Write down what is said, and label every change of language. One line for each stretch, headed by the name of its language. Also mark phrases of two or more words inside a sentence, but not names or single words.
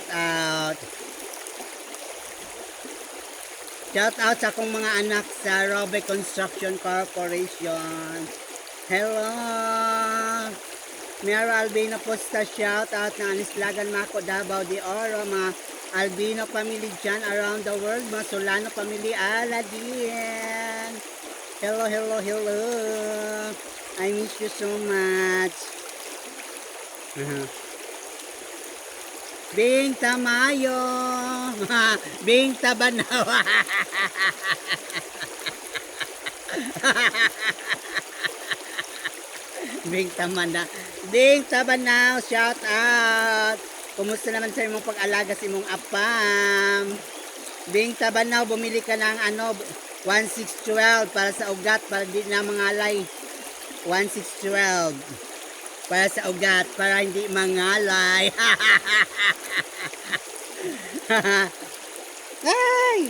English: Shout out
Cebuano: sa akong mga anak sa Robe Construction Corporation. Hello. Mera Albino Posta,
English: shout out
Cebuano: na Anislagan Mako, Davao de Oro, mga Albino family dyan
English: around the world,
Cebuano: mga Solano family, Aladien. Hello.
English: I miss you so much. Bing Tamayo. Bing Tabanaw. Bing Tamana. Bing Tabanaw, shout out.
Cebuano: Kumusta naman sa imong pag-alaga sa imong apam? Bing Tabanaw,
Filipino: bumili ka ng 1612 para sa ugat, para di na mangalay. 1612 para sa ugat, para hindi mangalay. Ay!